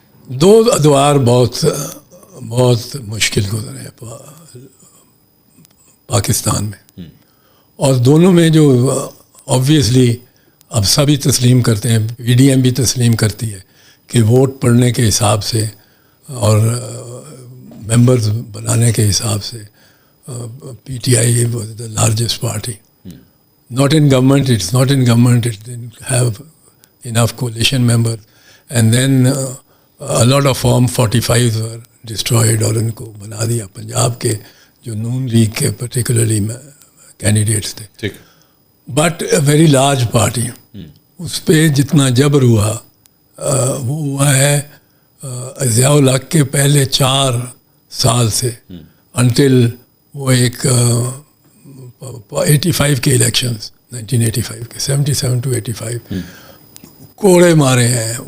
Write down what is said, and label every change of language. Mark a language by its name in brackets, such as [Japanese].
[Urdu] دو ادوار بہت مشکل گزرے پاکستان میں، اور دونوں میں جو آبویسلی اب سبھی تسلیم کرتے ہیں، پی ڈی ایم بھی تسلیم کرتی ہے کہ ووٹ پڑنے کے حساب سے اور ممبرز بنانے کے حساب سے P T I [English] Was the largest party. Not in government, it's not in government, it didn't have enough coalition members. And then a lot of Form 45s were destroyed [Urdu] اور ان کو بنا دیا. پنجاب کے جو نون لیگ کے particularly candidates تھے. [English] But a very large party. [Urdu] اس پہ جتنا جبر ہوا وہ ہوا ہے ضیاء الحق کے پہلے 4 سال سے until وہ ایک 85 کے الیکشنز، 1985 کے 77 to 85 کوڑے مارے ہیں.